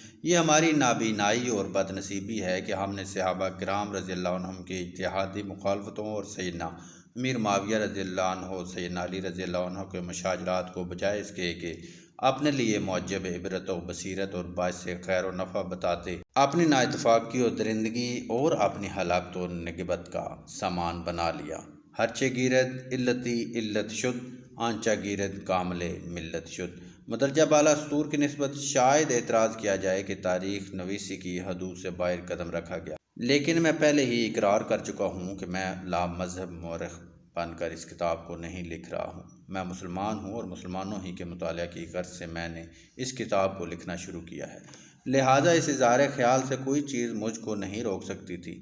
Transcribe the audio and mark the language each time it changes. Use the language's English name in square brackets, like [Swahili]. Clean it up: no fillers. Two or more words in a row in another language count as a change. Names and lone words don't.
[Urdu] یہ ہماری نابینائی اور بد نصیبی ہے کہ ہم نے صحابہ کرام [Arabic] رضی اللہ عنہم [Urdu] کی اتحادی مخالفتوں اور سیدنا امیر معاویہ [Arabic] رضی اللہ عنہ [Urdu] سیدنا علی [Arabic] رضی اللہ عنہ [Urdu] کے مشاجرات کو بجائے اس کے کہ اپنے لیے موجب عبرت و بصیرت اور باعث خیر و نفع بتاتے اپنی نااتفاقی و درندگی اور اپنی ہلاکت و نگبت کا سامان بنا لیا۔ [Persian] ہرچے گیرد علتی علت شد، آنچہ گیرد کامل ملت شد۔ [Urdu] مدرجہ بالا سطور کی نسبت شاید اعتراض کیا جائے کہ تاریخ نویسی کی حدود سے باہر قدم رکھا گیا، لیکن میں پہلے ہی اقرار کر چکا ہوں کہ میں لا مذہب مورخ بن کر اس کتاب کو نہیں لکھ رہا ہوں۔ میں مسلمان ہوں اور مسلمانوں ہی کے مطالعہ کی غرض سے میں نے اس کتاب کو لکھنا شروع کیا ہے، لہٰذا اس اظہار خیال سے کوئی چیز مجھ کو نہیں روک سکتی تھی۔